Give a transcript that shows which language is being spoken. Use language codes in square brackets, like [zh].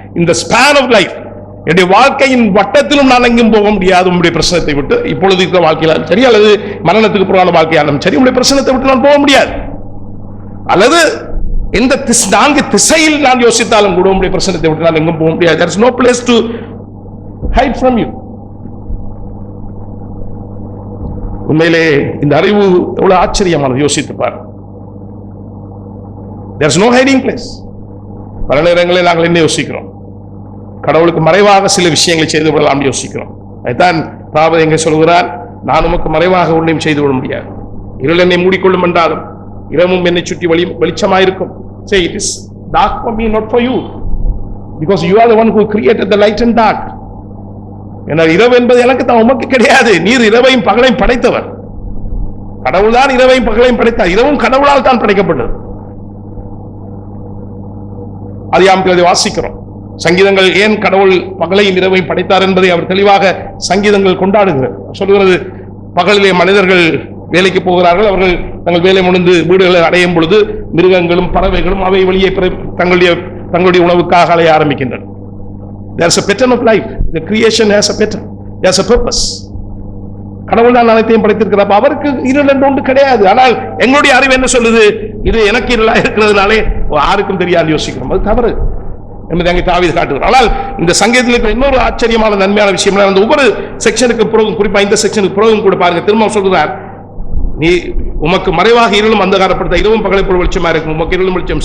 [ta] இந்த span of life, என்னுடைய வாழ்க்கையின் வட்டத்திலும் நான் எங்கும் போக முடியாது உங்களுடைய பிரசனத்தை விட்டு. இப்பொழுது இருக்கிற வாழ்க்கையிலும் சரி, அல்லது மரணத்துக்கு புறான வாழ்க்கையாலும் சரி, உங்களுடைய பிரசனத்தை விட்டு நான் போக முடியாது. அல்லது எந்த 4 திசையில் நான் யோசித்தாலும் கூட உங்களுடைய பிரசனத்தை விட்டு நான் எங்கும் போக முடியாது. [en] There is no place to hide from you. [ta] உண்மையிலே இந்த அறிவு எவ்வளவு ஆச்சரியமானது, யோசித்து பார். [en] There is no hiding place. [ta] பல நேரங்களில் நாங்கள் என்ன யோசிக்கிறோம், கடவுளுக்கு மறைவாக சில விஷயங்களை செய்து விடலாம் யோசிக்கிறோம். அதுதான் தாவீது எங்கே சொல்கிறார், நான் உமக்கு மறைவாக ஒன்றையும் செய்து விட முடியாது. இருள் என்னை மூடிக்கொள்ளும் என்றாலும் இரவும் என்னை சுற்றி வெளிச்சமாயிருக்கும். [en] Say it is dark for me, not for you, because you are the one who created the light and dark. [ta] ஏன்னா இரவு என்பது எனக்கு தான், உமக்கு கிடையாது. நீர் இரவையும் பகலையும் படைத்தவர். கடவுள் தான் இரவையும் பகலையும் படைத்தார். இரவும் கடவுளால் தான் படைக்கப்பட்டது. அதிகாரத்தில் வாசிக்கிறோம். சங்கீதங்கள் ஏன் கடவுள் பகலையும் இரவையும் படைத்தார் என்பதை அவர் தெளிவாக சங்கீதங்கள் கொண்டாடுகிறது. சொல்கிறது, பகலிலே மனிதர்கள் வேலைக்கு போகிறார்கள், அவர்கள் தங்கள் வேலை முடிந்து வீடுகளை அடையும் பொழுது மிருகங்களும் பறவைகளும் அவை வெளியே தங்களுடைய உணவுக்காக அலைய ஆரம்பிக்கின்றன. [en] There's a pattern of life. The creation has a pattern. There's a purpose. [ta] கடவுள் தான் அனைத்தையும் படைத்திருக்கிறார். அவருக்கு இருள் என்று ஒன்று கிடையாது. ஆனால் எங்களுடைய அறிவு என்ன சொல்லுது, இது எனக்கு இருளா இருக்கிறதுனாலே யாருக்கும் தெரியாது யோசிக்கிறோம். அது தவறு என்பதை அங்கே தாவீது காட்டுகிறார். ஆனால் இந்த சங்கீதத்தில் இருக்கிற இன்னொரு ஆச்சரியமான நன்மையான விஷயம், அந்த ஒவ்வொரு செக்ஷனுக்கு பிறகும், குறிப்பா இந்த செக்ஷனுக்கு பிறகும் கூட பாருங்க, திரும்ப சொல்கிறார், நீ உமக்கு மறைவாக இருளும் அந்தகாரப்படுத்த, இரவும் பகலை போல் வெளிச்சமா இருக்கும், உமக்கு இருளும் வெளிச்சம்.